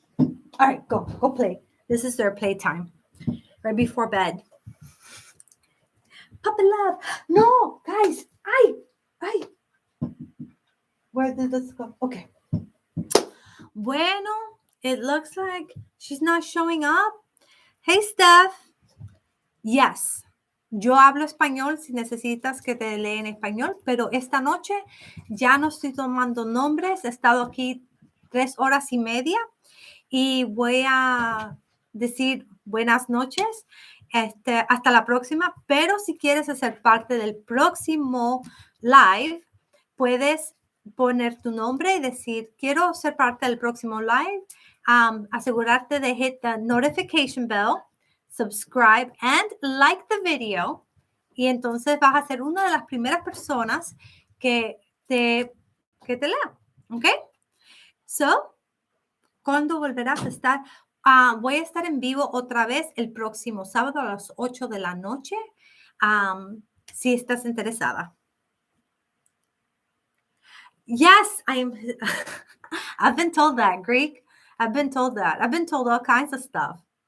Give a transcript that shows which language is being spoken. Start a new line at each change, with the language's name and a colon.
English: All right, go play. This is their playtime. Right before bed. Puppy love. No, guys. I. Where did this go? Okay. Bueno, it looks like she's not showing up. Hey, Steph. Yes.
Spanish: Yo hablo español si necesitas que te lea en español, pero esta noche ya no estoy tomando nombres. He estado aquí 3 horas y media y voy a decir buenas noches. Hasta la próxima, pero si quieres hacer parte del próximo live, puedes poner tu nombre y decir, quiero ser parte del próximo live. Asegurarte de
English: hit the notification bell, subscribe and like the video.
Spanish: Y entonces vas a ser una de las primeras personas que te lea. ¿Ok? So, ¿cuándo volverás a estar? Voy a estar en vivo otra vez el próximo sábado a las 8 de la noche. Si estás interesada.
English: Yes, I've been told that, Greek. I've been told that. I've been told all kinds of stuff.